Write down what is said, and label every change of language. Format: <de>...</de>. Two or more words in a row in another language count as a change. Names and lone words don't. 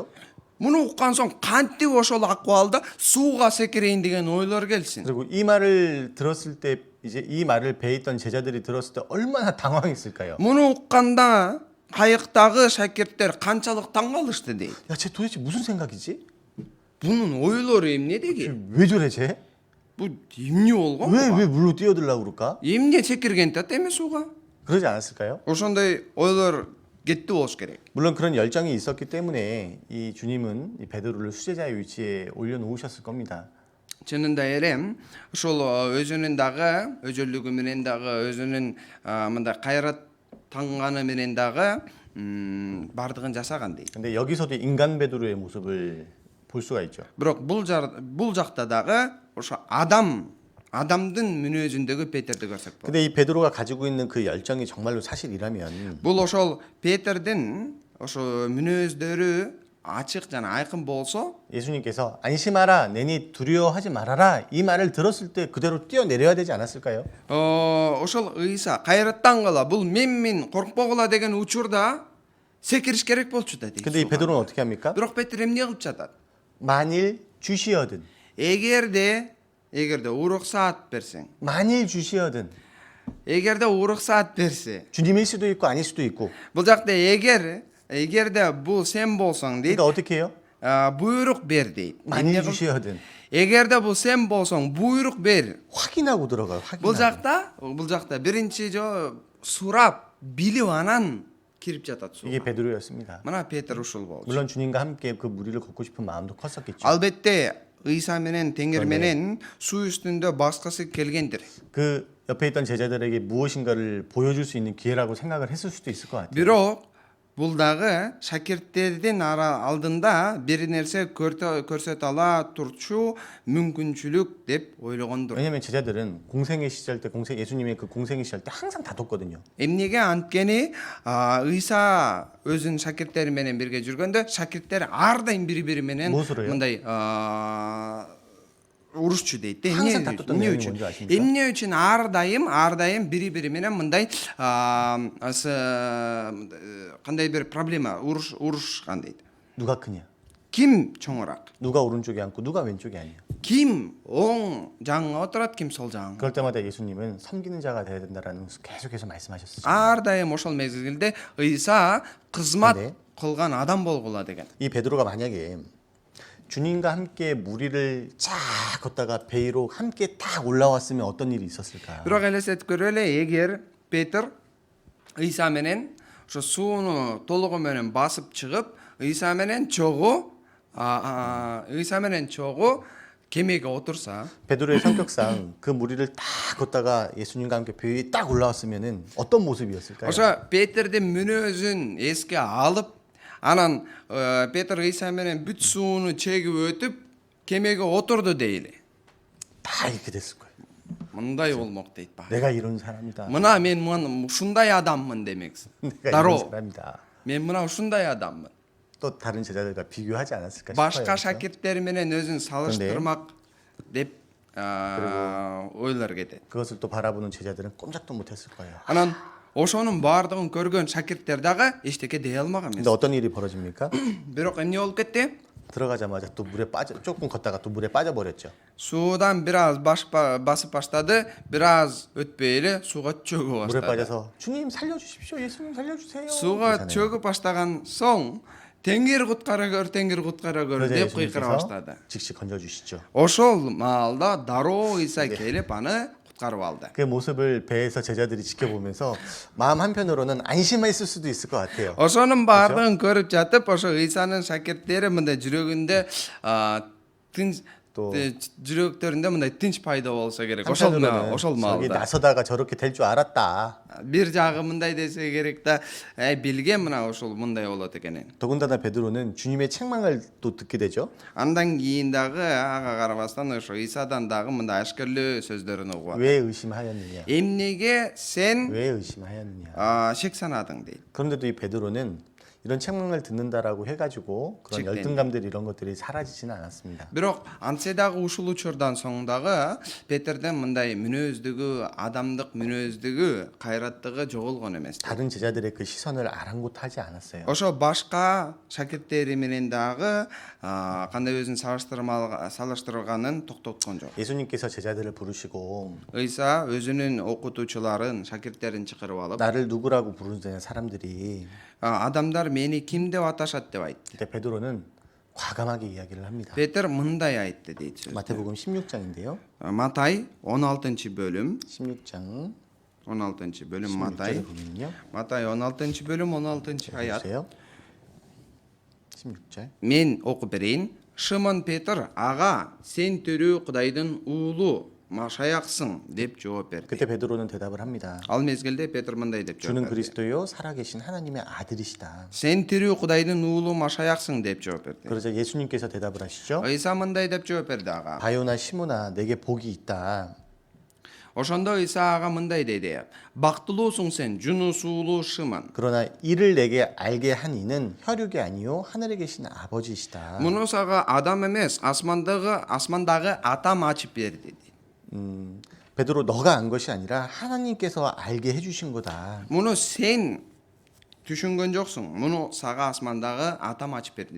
<ky>Муну уккан соң кантип ошол акыбалда сууга секирейин деген ойлор келсин.</ky> <ko>그리고 이 말을 들었을 때 이제 이 말을 배에 있던 제자들이 들었을 때 얼마나 당황했을까요?</ko> <ky>Муну укканда кайыктагы шакирттер канчалык таң калышты дейт.</ky> <ko>야, 쟤 도대체 무슨 생각이지?</ko> <ky>Бунун ойлору эмне деги?</ky> <ko>왜 저래 쟤?</ko> <ky>Бу эмне болгон?</ky> <ko>왜 물로 뛰어들라고 그럴까?</ko> <ky>Эмне секирген тат эми сууга?</ky> <ko>그러지 않았을까요?</ko> <ky>Ошондой ойлор кетти болуш керек.</ky> <ko>물론 그런 열정이 있었기 때문에 이 주님은 이 베드로를 수제자의 위치에 올려놓으셨을 겁니다.</ko> <ky>Чынында эле ошол өзүнүн дагы өжөлүгү менен дагы өзүнүн мындай кайраттанганы менен дагы бардыгын жасаган дейт.</ky> <ko>근데 여기서도 인간 베드로의 모습을 볼 수가 있죠.</ko> <ky>Бирок бул жакта дагы ошо адамдын мүнөзүндөгү Петерди көрсөк болот.</ky> <ko>근데 이 베드로가 가지고 있는 그 열정이 정말로 사실이라면</ko> <ky>Бул ошол Петердин ошо мүнөздөрү ачык жана айкын болсо,</ky> <ko>예수님께서 안심하라, 내니 두려워하지 말아라 이 말을 들었을 때 그대로 뛰어내려야 되지 않았을까요?</ko> <ky>ошол Ыйса кайраттангыла, бул менмин, коркпогула деген учурда секириш керек болчу да дейт.</ky> <ko>근데 이 베드로는 어떻게 합니까?</ko> <ky>Бирок Петр эмне кылып жатат?</ky> <ko>만일 주시어든</ko> <ky>эгерде уруксаат берсең,</ky> <ko>만일 주시어든</ko> <ky>эгерде уруксаат берсе,</ky> <ko>주님일 수도 있고 아닐 수도 있고</ko> <ky>бул жакта эгерде бул сен болсоң дейт,</ky> <ko>그러니까 어떻게 해요?</ko> <ky>буйрук бер deyт.</ky> <ko>만일 주시어든</ko> <ky>эгерде бул сен болсоң, буйрук бер.</ky> <ko>확인하고 들어가요.</ko> <ky>Бул</ky> <ko>확인하고.</ko> <ky>жакта биринчи сурап, билип анан кирип жатат суу.</ky> <ko>이게 베드로였습니다.</ko> <ky>Мына Петр ушул болчу.</ky> <ko>물론 주님과 함께 그 무리를 걷고 싶은 마음도 컸었겠죠.</ko> <ky>Албетте Ыйса менен Теңир менен суу үстүндө баскысы келгендир.</ky> <ko>그 옆에 있던 제자들에게 무엇인가를 보여줄 수 있는 기회라고 생각을 했을 수도 있을 것 같아요.</ko> <ky>Бирок бул дагы шакирттердин алдында бир нерсе көрсөтө ала турчу мүмкүнчүлүк деп ойлогондур.</ky> <ko>왜냐하면 제자들은 공생의 시절 때 예수님의 그 공생의 시절 때 항상 다퉜거든요.</ko> <ky>Эмнеге анткени Ыйса өзүнүн шакирттери менен бирге жүргөндө шакирттер ар дайым бири-бири менен</ky> <ko>무엇으로요?</ko> <ky>мындай урушчу дейт.</ky> <ko>항상 다퉜던 내용이 뭔지 아십니까?</ko> <ky>Эмне үчүн ар дайым бири-бири менен мындай кандай бир проблема урушкан дейт.</ky> <ko>누가 크냐?</ko> <ky>Ким чоңураак?</ky> <ko>누가 오른쪽에 앉고 누가 왼쪽에 앉냐?</ko> <ky>Ким оң жаңга отурат, ким сол жаңга?</ky> <ko>그럴 때마다 예수님은 섬기는 자가 되어야 된다라는 계속해서 말씀하셨어요.</ko> <ky>Ар дайым ошол мезгилде Ыйса кызмат</ky> <ko>네.</ko> <ky>кылган адам болгула деген.</ky> <ko>이 베드로가 만약에 주님과 함께 무리를 쫙 걷다가 배 위로 함께 딱 올라왔으면 어떤 일이 있었을까?</ko> <ky>Бирок элестетип көрөлү, эгер Петр Ыйса менен ошо сууну толугу менен басып чыгып, Ыйса менен чогуу кемеге отурса,</ky> <ko>베드로의 성격상 그 무리를 딱 걷다가 예수님과 함께 배 위에 딱 올라왔으면은 어떤 모습이었을까요?</ko> <ky>ошо Петердин мүнөзүн эске алып, анан Петр Ыйса менен бүт сууну чегип өтүп, кемеге отурду дейли.</ky> <ko>다 이렇게 됐을 거예요.</ko> <ky>Мындай болмок дейт ба.</ky> <ko>내가 이런 사람이다.</ko> <ky>Мына мен ушундай адаммын демексиң.</ky> <ko>내가 이런</ko> <ky>Дароо.</ky> <ko>사람이다.</ko> <ky>Мен мына ушундай адаммын.</ky> <ko>또 다른 제자들과 비교하지 않았을까</ko> <ky>башка</ky> <ko>싶어요.</ko> <ky>шакирттер менен өзүн салыштырмак деп ойлор кетет.</ky> <ko>그것을 또 바라보는 제자들은 꼼짝도 못했을 거예요.</ko> <ky>Анан ошонун баардыгын көргөн шакирттер дагы эчтеке дей алмаган</ky> <ko>근데</ko> <ky>эмес.</ky> <ko>어떤 일이 벌어집니까?</ko> <ky>Бирок эмне болуп кетти?</ky> <ko>들어가자마자 또 물에 빠져 조금 걷다가 또 물에 빠져버렸죠.</ko> <ky>Суудан бир аз басып баштады, бир аз өтпөй эле сууга чөгүп</ky> <ko>물에</ko> <ky>баштады.</ky> <ko>빠져서 주님 살려주십시오, 예수님 살려주세요.</ko> <ky>Сууга</ky> <ko>그러잖아요.</ko> <ky>чөгүп баштаган соң Теңир куткарыгөр, Теңир куткарыгөр</ky> <ko>그러자</ko> <ky>деп кыйкыра</ky> <ko>예수님께서</ko> <ky>баштады.</ky> <ko>즉시 건져주시죠.</ko> <ky>Ошол маалда дароо Иса келип аны куткарып алды.</ky> <ko>그 모습을 배에서 제자들이 지켜보면서 마음 한편으로는 안심했을 수도 있을 것 같아요.</ko> <ky>Ошонун баардыгын көрүп жатып, ошо Исанын шакирттери мындай жүрөгүндө тынч</ky> <ko>또</ko> <ky>жүрөктөрүндө мындай тынч пайда болсо керек. Ошол</ky> <ko>저기</ko> <ky>маалда.</ky> <ko>나서다가 저렇게 될 줄 알았다.</ko> <ky>Бир жагы мындай десе керек да, билген мына ошол мындай болот экенин.</ky> <ko>더군다나 베드로는 주님의 책망을 또 듣게 되죠.</ko> <ky>Андан кийин дагы ага карабастан ошо Исадан дагы мындай ашкерлөө сөздөрүн угуп.</ky> <ko>왜 의심하였느냐?</ko> <ky>Эмнеге сен</ky> <ko>왜 의심하였느냐?</ko> <ky>шек санадың дейт.</ky> <ko>그런데도 이 베드로는 이런 책망을 듣는다라고 해가지고 그런 책대니. 열등감들 이런 것들이 사라지지는 않았습니다.</ko> <ky>Бирок антсе дагы ушул учурдан соң дагы Петерден мындай мүнөздүгү, адамдык мүнөздүгү, кайраттыгы жоголгон эмес.</ky> <ko>다른 제자들의 그 시선을 아랑곳하지 않았어요.</ko> <ky>Ошо башка шакирттери менен дагы кандай өзүн салыштырганын токтоткон жок.</ky> <ko>예수님께서 제자들을 부르시고</ko> <ky>Ыйса өзүнүн окутуучуларын, шакирттерин чакырып алып,</ky> <ko>나를 누구라고 부르는 사람들이</ko> <ky>адамдар мени ким деп аташат деп айтты.</ky> <ko>그때 베드로는 과감하게 이야기를 합니다.</ko> <ky>Петер мындай айтты дейт сөз.</ky> <ko>마태복음 16장인데요.</ko> <ky>Матай 16-бөлүм,</ky> <ko>16장</ko> <ky>16-бөлүм</ky> <ko>16절에</ko> <ky>Матай.</ky> <ko>보면요.</ko> <ky>Матай 16-бөлүм 16-аят.</ky> <ko>보세요. 16절.</ko> <ky>Мен окуп берейин. Шимон Петр, ага, сен төрүү Кудайдын уулу, машаяксың деп жооп берди.</ky> <ko>그때 베드로는 대답을 합니다.</ko> <ky>Ал мезгилде Петр мындай деп жооп</ky> <ko>주는</ko> <ky>берди.</ky> <ko>그리스도요 살아계신 하나님의 아들이시다.</ko> <ky>Сен тирүү Кудайдын уулу, машаяксың деп жооп берди.</ky> <ko>그러자 예수님께서 대답을 하시죠.</ko> <ky>Ыйса мындай деп жооп берди ага.</ky> <ko>바요나 시모나 내게 복이 있다.</ko> <ky>Ошондо Ыйса ага мындай деди. Бактылуусуң сен, Жунус уулу Шимон.</ky> <ko>그러나 이를 내게 알게 한 이는 혈육이 아니요 하늘에 계신 아버지시다.</ko> <ky>Муну сага адам эмес, асмандагы атам ачып берди.</ky> <ko>베드로 너가 안 것이 아니라 하나님께서 알게 해주신 거다.</ko> <ky>Муну сен түшүнгөн жоксуң. Муну сага асмандагы атам ачып берди.</ky>